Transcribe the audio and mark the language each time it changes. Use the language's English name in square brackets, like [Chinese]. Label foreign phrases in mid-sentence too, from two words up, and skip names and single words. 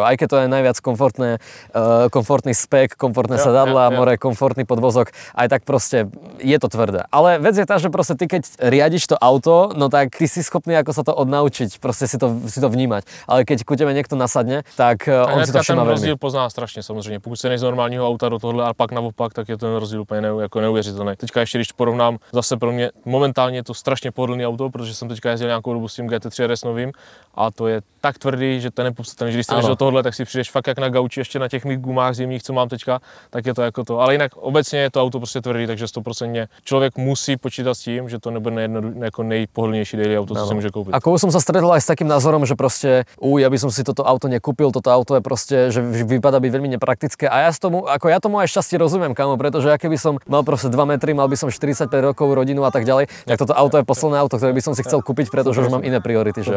[Slovak] Aj keď to je najviac komfortný spek, komfortné sedadla, more, komfortný podvozok, aj tak proste je to tvrdé. Ale vec je tá, že proste ty keď riadiš to auto, no tak ty si schopný ako sa to odnaučiť, proste si to vnímať. Ale keď ku tebe niekto nasadne, tak on si to všimá veľmi. [Czech] Ten rozdíl pozná strašně samozřejmě. Pokud se než z normálního auta do tohle a pak naopak, tak je ten rozdíl úplně neuvěřitelný. Teďka ještě když porovnám, zase pro mě momentálně je to strašně pohodlný auto, protože jsem teďka jezdil nějakou dobu s tím GT3 RS novým a to je tak tvrdý, že to je nepopsatelný, že když jdeš do tohohle, tak si přijdeš fakt jak na gauči ještě na těch mých gumách zimních, co mám teďka, tak je to jako to. Ale jinak obecně je to auto prostě tvrdý, takže 100% člověk musí počítat s tím, že to nebude jako nejpohodlnější daily auto, co si může koupit. [Slovak] Ako už som sa stretol aj s takým názorom, že proste ja by som si toto auto nekúpil, toto auto je proste, že vypadá byť veľmi nepraktické a ja tomu aj šťastie rozumiem, kámo, pretože ja keby som mal proste metry, mal by som 45 rokov, rodinu a tak ďalej, tak toto auto je posledné auto, ktoré by som si chcel kúpiť, pretože už mám iné priority, že jo.